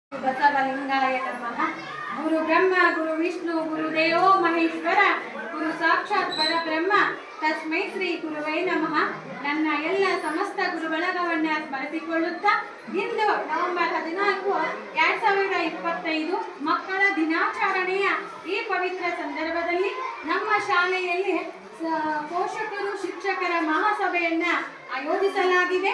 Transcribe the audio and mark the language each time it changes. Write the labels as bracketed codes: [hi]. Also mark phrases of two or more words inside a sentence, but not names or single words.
[sa] ಬಸವಲಿಂಗಾಯ ನಮಃ. ಗುರು ಬ್ರಹ್ಮ ಗುರು ವಿಷ್ಣು ಗುರು ದೇವೋ ಮಹೇಶ್ವರ ಗುರು ಸಾಕ್ಷಾತ್ ಪರಬ್ರಹ್ಮ ತಸ್ಮೈ ಶ್ರೀ ಗುರುವೇ ನಮಃ. [kn] ನನ್ನ ಎಲ್ಲ ಸಮಸ್ತ ಗುರು ಬಳಗವನ್ನ ಸ್ಮರಿಸಿಕೊಳ್ಳುತ್ತಾ ಇಂದು ನವೆಂಬರ್ 14, 2025 ಮಕ್ಕಳ ದಿನಾಚರಣೆಯ ಈ ಪವಿತ್ರ ಸಂದರ್ಭದಲ್ಲಿ ನಮ್ಮ ಶಾಲೆಯಲ್ಲಿ ಪೋಷಕರು ಶಿಕ್ಷಕರ ಮಹಾಸಭೆಯನ್ನ ಆಯೋಜಿಸಲಾಗಿದೆ.